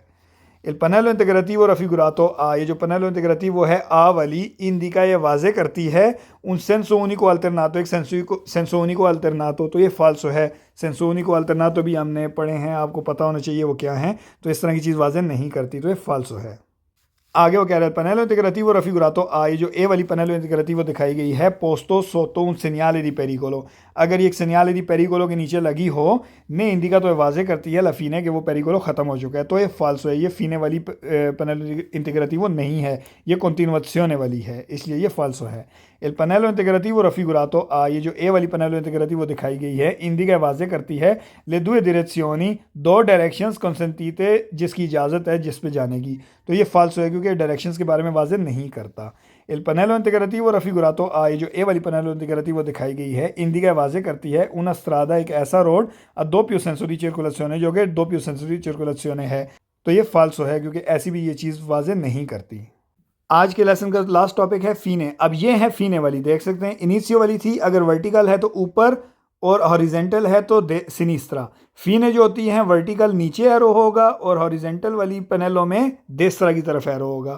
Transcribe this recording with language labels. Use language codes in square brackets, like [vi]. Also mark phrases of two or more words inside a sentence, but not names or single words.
[it] il pannello integrativo raffigurato [hi] आ, ये जो [it] pannello integrativo [hi] है आ वाली इंडिका ये वाजे करती है [it] un senso unico alternato, [hi] एक [it] senso unico alternato, [hi] तो ये फाल्सो है। [it] senso unico alternato [hi] भी हमने पढ़े हैं, आपको पता होना चाहिए वो क्या है, तो इस तरह की चीज़ वाजे नहीं करती, तो ये फाल्सो है। आगे वो कह रहा है [it] pannello integrativo raffigurato A, [hi] ये जो ए वाली [it] pannello integrativo [hi] दिखाई गई है [it] posto sotto un segnale di pericolo, [hi] अगर ये एक [it] segnale di pericolo [hi] के नीचे लगी हो ने इंडिका तो वाजे करती है लफीने कि वो पेरिकोलो ख़त्म हो चुका है, तो ये फाल्सो है, ये फीने वाली [it] pannello integrativo [hi] नहीं है, ये continuazione वाली है, इसलिए ये फाल्सो है। [it] il pannello integrativo raffigurato A, [hi] ये जो ए वाली [it] pannello integrativo [hi] दिखाई गई है इंडिका वाजे करती है [it] le due direzioni, [hi] दो डायरेक्शंस consentite जिसकी इजाज़त है जिस पे जाने की, तो ये फाल्सो है क्योंकि डायरेक्शंस के बारे में वाजे नहीं करता। [it] il pannello integrativo raffigurato A, [hi] ये जो ए वाली [it] pannello integrativo [hi] दिखाई गई है इंडिका वाजे करती है [it] una strada, [hi] एक ऐसा रोड [it] a doppio senso di circolazione [hi] जो कि [it] doppio senso di circolazione [hi] है, तो ये फाल्सो है क्योंकि ऐसी भी ये चीज़ वाजे नहीं करती। आज के लेसन का लास्ट टॉपिक है फीने। अब ये है फीने वाली, देख सकते हैं इनिशियो वाली थी, अगर वर्टिकल है तो ऊपर और हॉरिजेंटल है तो सिनिस्त्रा। फीने जो होती हैं वर्टिकल नीचे एरो होगा और हॉरिजेंटल वाली पैनलों में देस्त्रा की तरफ एरो होगा।